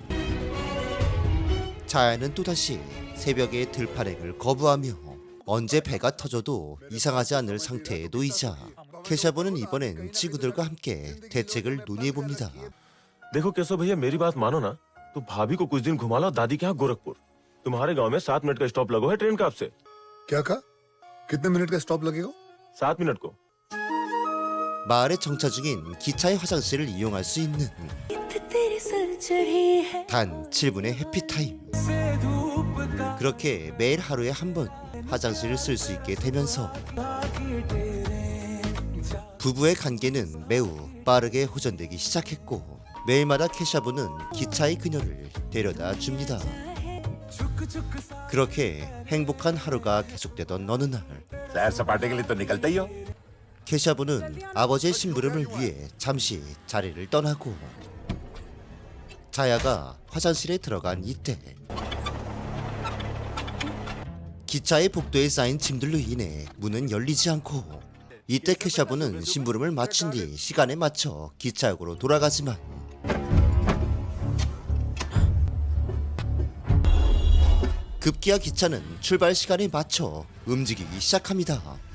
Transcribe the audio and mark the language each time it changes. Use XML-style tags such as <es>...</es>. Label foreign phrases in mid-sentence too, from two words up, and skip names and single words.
<ko>자야는 또다시 새벽의 들판행을 거부하며 언제 배가 터져도 이상하지 않을 상태에 놓이자 케샤브는 이번엔 친구들과 함께 대책을 논의해봅니다.</ko> <hi>देखो केशव भैया मेरी बात मानो ना तो भाभी को कुछ दिन घुमा लो दादी के यहाँ गोरखपुर तुम्हारे गांव में 7 मिनट का स्टॉप लगो है ट्रेन का आपसे क्या कहा? कितने मिनट का स्टॉप लगेगा? 7 मिनट को</hi> <ko>마을에 정차 중인 기차의 화장실을 이용할 수 있는 단 7분의 해피타임. 그렇게 매일 하루에 한 번 화장실을 쓸 수 있게 되면서 부부의 관계는 매우 빠르게 호전되기 시작했고 매일마다 케샤브는 기차의 그녀를 데려다 줍니다. 그렇게 행복한 하루가 계속되던 어느 날</ko> <hi>सैर सपाटे के लिए तो निकलते ही हो</hi> <ko>케샤브는 아버지의 심부름을 위해 잠시 자리를 떠나고 자야가 화장실에 들어간 이때 기차의 복도에 쌓인 짐들로 인해 문은 열리지 않고 이때 케샤브는 심부름을 마친 뒤 시간에 맞춰 기차역으로 돌아가지만 급기야 기차는 출발 시간에 맞춰 움직이기 시작합니다.</ko>